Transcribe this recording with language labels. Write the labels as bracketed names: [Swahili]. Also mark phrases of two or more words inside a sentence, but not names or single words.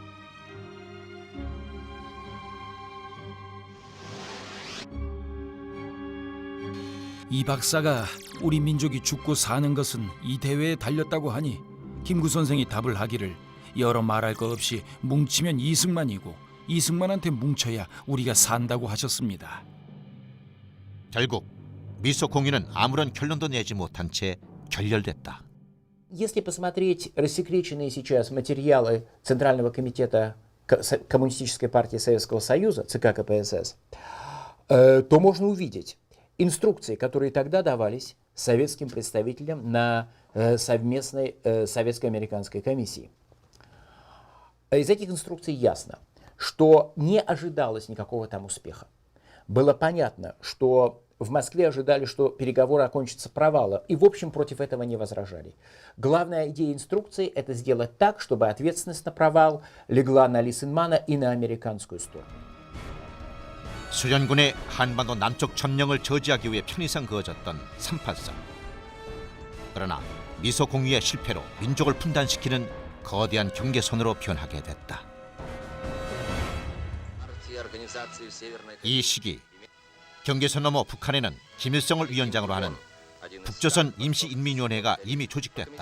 [Korean] 이 박사가 우리 민족이 죽고 사는 것은 이 대회에 달렸다고 하니 김구 선생이 답을 하기를 여러 말할 것 없이 뭉치면 이승만이고 이승만한테 뭉쳐야 우리가 산다고 하셨습니다. 결국 미소공유는 아무런 결론도 내지 못한 채 결렬됐다. [Russian] Если посмотреть рассекреченные сейчас материалы Центрального комитета Коммунистической партии Советского Союза, ЦК КПСС, то можно увидеть инструкции, которые тогда давались советским представителям на совместной советско-американской комиссии. Из этих инструкций ясно, что не ожидалось никакого там успеха. Было понятно, что в Москве ожидали, что переговоры окончатся провалом, и в общем против этого не возражали. Главная идея инструкции – это сделать так, чтобы ответственность на провал легла на Лисенмана и на американскую сторону. [Korean] 소련군의 한반도 남쪽 점령을 저지하기 위해 편의상 그어졌던 383. 그러나 미소공유의 실패로 민족을 분단시키는 거대한 경계선으로 변하게 됐다. 이 시기 경계선 너머 북한에는 김일성을 위원장으로 하는 북조선 임시인민위원회가 이미 조직됐다.